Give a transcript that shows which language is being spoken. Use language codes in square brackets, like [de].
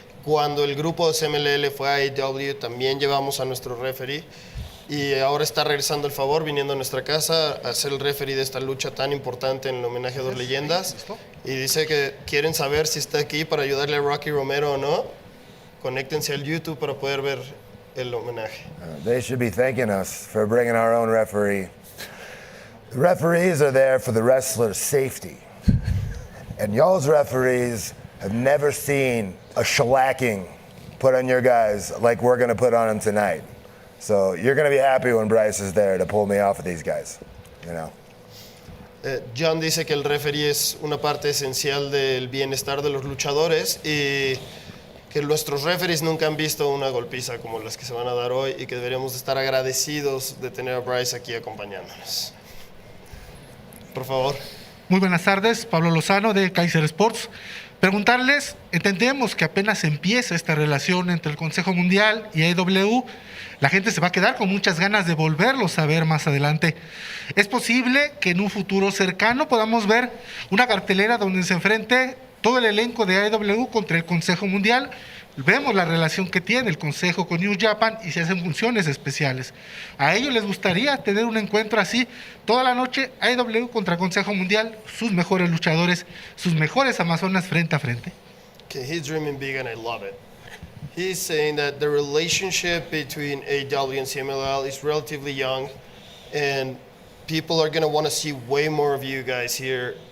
[es] Cuando el grupo de CMLL fue a AEW, también llevamos a nuestro referee. Y ahora está regresando el favor, viniendo a nuestra casa a ser el referee de esta lucha tan importante en el homenaje a dos leyendas. Y dice que quieren saber si está aquí para ayudarle a Rocky Romero o no. Conéctense al YouTube para poder ver el homenaje. [en] They should be thanking us for bringing our own referee. The referees are there for the wrestler's safety. And y'all's referees have never seen a shellacking put on your guys like we're going to put on them tonight. So you're going to be happy when Bryce is there to pull me off of these guys, you know. [es] John dice que el referee es una parte esencial del bienestar de los luchadores y que nuestros referees nunca han visto una golpiza como las que se van a dar hoy y que deberíamos estar agradecidos de tener a Bryce aquí acompañándonos. Por favor. Muy buenas tardes, Pablo Lozano de Kaiser Sports. Preguntarles, entendemos que apenas empieza esta relación entre el Consejo Mundial y AEW. La gente se va a quedar con muchas ganas de volverlos a ver más adelante. ¿Es posible que en un futuro cercano podamos ver una cartelera donde se enfrente todo el elenco de AEW contra el Consejo Mundial? Vemos la relación que tiene el Consejo con New Japan y se hacen funciones especiales. ¿A ellos les gustaría tener un encuentro así toda la noche, AEW contra Consejo Mundial, sus mejores luchadores, sus mejores amazonas frente a frente? [en] Okay, he's dreaming big and I love it. He's saying that the relationship between AEW and CMLL is relatively young and people are going to want to see way more of you guys here.